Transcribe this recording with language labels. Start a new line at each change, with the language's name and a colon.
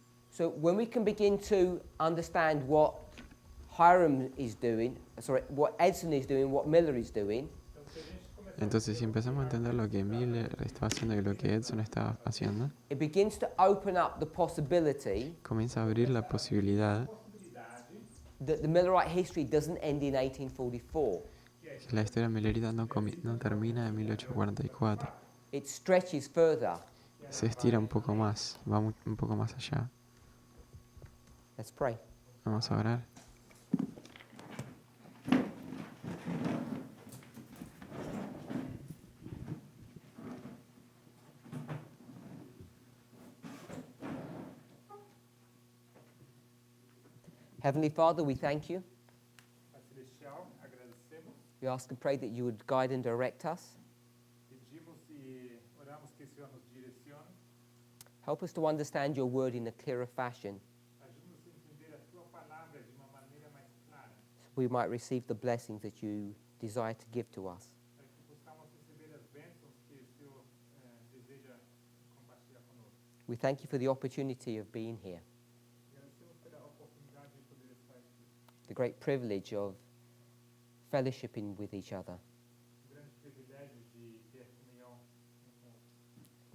English: So when we can begin to understand what Hiram is doing, what Edson is doing, what Miller is doing,
Spanish: Entonces, si empezamos a entender lo que Miller estaba haciendo y lo que Edson estaba haciendo,
English: it begins to open up the possibility
Spanish: comienza a abrir la posibilidad
English: that the Millerite history doesn't end in 1844.
Spanish: que la historia millerita no termina en 1844.
English: It stretches further.
Spanish: Se estira un poco más, va un poco más allá.
English: Let's pray.
Spanish: Vamos a orar.
English: Heavenly Father, we thank you.
Portuguese: Pai Celestial, agradecemos,
English: We ask and pray that you would guide and direct us.
Portuguese: pedimos e oramos que o Senhor nos direcione.
English: Help us to understand your word in a clearer fashion,
Portuguese: Ajuda-nos a entender a tua palavra de uma maneira mais clara,
English: so we might receive the blessings that you desire to give to us.
Portuguese: para que possamos receber as bênçãos que o Senhor deseja compartilhar conosco.
English: We thank you for the opportunity of being here,
Portuguese: Agradecemos pela oportunidade de poder estar aqui.
English: the great privilege of fellowshipping with each other.
Portuguese: O grande privilégio de ter comunhão um com o outro.